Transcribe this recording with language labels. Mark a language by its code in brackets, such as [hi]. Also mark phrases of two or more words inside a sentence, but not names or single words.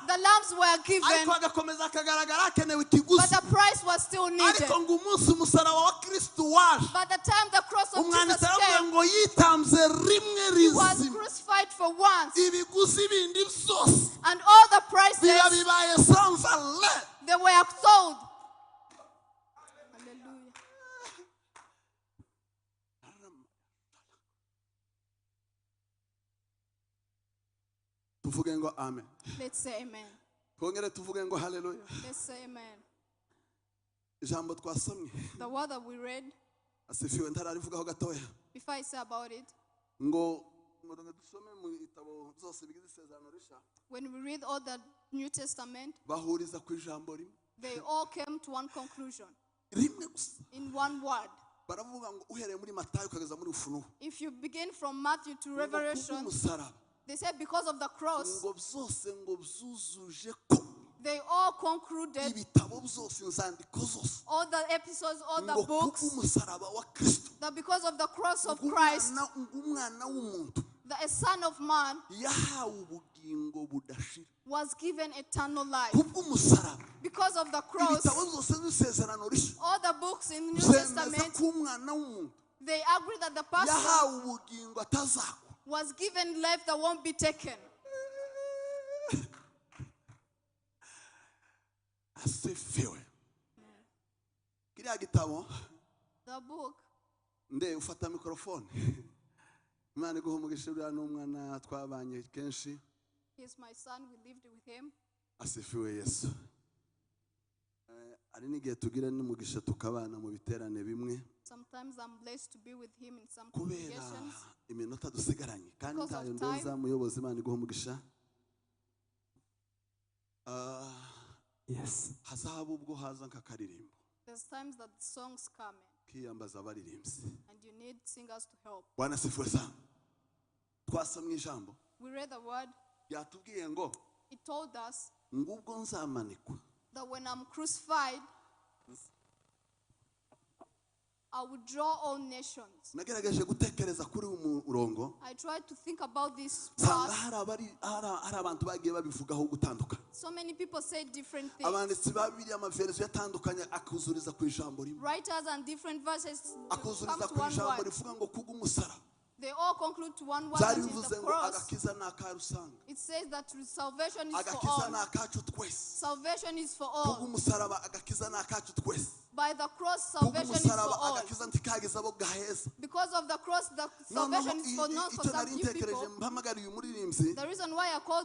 [en] The lambs were given, [rw] ariko hagakomeza hakagaragara hakenewe [en] but [rw] ikiguzi. [en] the price was still needed. [rw] Ariko ngo umunsi umusaraba wa Kristo waje, [en] By the time the cross of [rw] umwanditsi [en] Jesus [rw] aravuga [en] came, [rw] ngo yitanze rimwe [en] he was [rw] rizima, [en] crucified for once, [rw] ibiguzi bindi byose [en] and all the [rw] biba [en] prices, [rw] bibaye [fr] sans valeur. [en] they were sold. Hallelujah. [rw] Tuvuge ngo amen. [en] Let's say amen. [rw] Twongere tuvuge ngo haleluya. [en] Let's say amen. [rw] Ijambo twasomye, [en] The word that we read, [rw] asifiwe ntararivugaho gatoya, [en] before I say about it, [rw] ngo murongo dusome mu bitabo zose bigize isezerano risha, [en] when we read all the New Testament, [rw] bahuriza ku ijambo rimwe [en] they all came to one conclusion [rw] rimwe gusa. [en] in one word. [rw] Baravuga ngo uhereye muri Matayo ukageza muri Ufunuo, [en] If you begin from Matthew to [rw] ngo [en] Revelation, [rw] kubw'umusaraba [en] they said because of the cross, [rw] ngo byose ngo byuzuje ko [en] they all concluded, [rw] ibitabo byose inzandiko zose [en] all the episodes, all [rw] ngo [en] the books, [rw] kubw'umusaraba wa Kristo, [en] that because of the cross of [rw] ngo [en] Christ, [rw] umwana w'umuntu [en] that a son of man [rw] yahawe ubugingo budashira. [en] was given eternal life. [rw] Kubw'umusaraba [en] Because of the cross, [rw] ibitabo byose by'isezerano rishya [en] all the books in the New [rw] byemeza [en] Testament, [rw] ko umwana w'umuntu [en] they agree that the person [rw] yahawe ubugingo atazakwa. [en] was given life that won't be taken. [rw] Asifiwe. Kiriya gitabo [en] The book, [rw] nde ufata mikorofone. Imana iguha umugisha, uriya n'umwana twabanye kenshi. [en] he's my son, we lived with him. [rw] Asifiwe Yesu. Ari n'igihe tugira n'umugisha tukabana mu biterane bimwe [en] Sometimes I'm blessed to be with him in some [rw] kubera [en] congregations. [rw] iminota dusigaranye, kandi [en] Because of [rw] ntayo [en] time. [rw] ndoza muyobozi. Imana iguha umugisha. [en] Yes. [rw] Hazaba ubwo haza nk'akaririmbo [en] There's times that the songs come in, [rw] kiyambaza abaririmbyi. [en] and you need singers to help. [sw] Bwana asifiwe sana. [rw] Twasomye ijambo [en] We read the word, [rw] yatubwiye ngo [en] it told us [rw] ngubwo nzamanikwa [en] that when I'm crucified, I will draw all nations. [rw] nagerageje gutekereza kuri uyu murongo [en] I tried to think about this [rw] nsanga [en] part. [rw] hari abantu bagiye babivugaho gutandukana. [en] So many people say different things. [rw] abanditsi ba Bibiliya amaverisiyo atandukanye akuzuriza ku ijambo rimwe, [en] Writers and different verses come [rw] akuzuriza [en] to [rw] ku [en] one [rw] ijambo [en] word. [rw] rivuga ngo kubw'umusaraba. [en] They all conclude to one word, [rw] byari [en] which is [rw] bivuze [en] the [rw] ngo [en] cross. [rw] agakiza ni akarusanga, [en] It says that salvation is for [rw] agakiza ni [en] all. [rw] akacu twese. [en] Salvation is for all. [rw] kubw'umusaraba agakiza ni akacu twese. [en] By the cross, salvation is for [rw] kubw'umusaraba [en] all. [rw] agakiza ntikageza abo gaheza. [en] Because of the cross, the [rw] noneho [en] salvation is for not for [rw] icyo [en] some [rw] nari [en] few [rw] ntekereje [en] people. [rw] mpamagariye umuririmbyi [en] The reason why I called